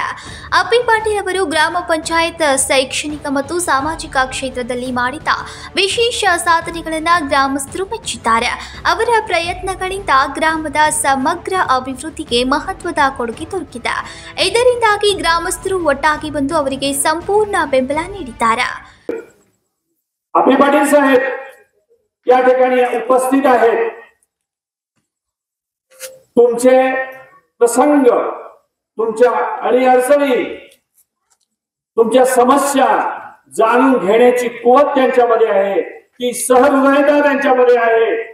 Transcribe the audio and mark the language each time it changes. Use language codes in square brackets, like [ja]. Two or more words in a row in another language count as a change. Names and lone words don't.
[kn] ಅಪ್ಪಿ ಪಾಟೀಲ್ ಅವರು ಗ್ರಾಮ ಪಂಚಾಯತ್ ಶೈಕ್ಷಣಿಕ ಮತ್ತು ಸಾಮಾಜಿಕ ಕ್ಷೇತ್ರದಲ್ಲಿ ಮಾಡಿದ ವಿಶೇಷ ಸಾಧನೆಗಳನ್ನು ಗ್ರಾಮಸ್ಥರು ಮೆಚ್ಚಿದ್ದಾರೆ. ಅವರ ಪ್ರಯತ್ನಗಳಿಂದ ಗ್ರಾಮದ ಸಮಗ್ರ ಅಭಿವೃದ್ಧಿಗೆ ಮಹತ್ವದ ಕೊಡುಗೆ ದೊರಕಿದೆ. ಇದರಿಂದಾಗಿ ಗ್ರಾಮಸ್ಥರು ಒಟ್ಟಾಗಿ ಬಂದು ಅವರಿಗೆ ಸಂಪೂर्ण ಬೆಂಬಲ ನೀಡಿದ್ದಾರೆ. [mr] अप्पी पाटील साहेब या ठिकाणी उपस्थित आहेत. तुमचे प्रसंग, तुमच्या अडीअडचणी, तुमच्या समस्या जाणून घेण्याची कुवत त्यांच्यामध्ये आहे, की सहृदयता त्यांच्यामध्ये आहे.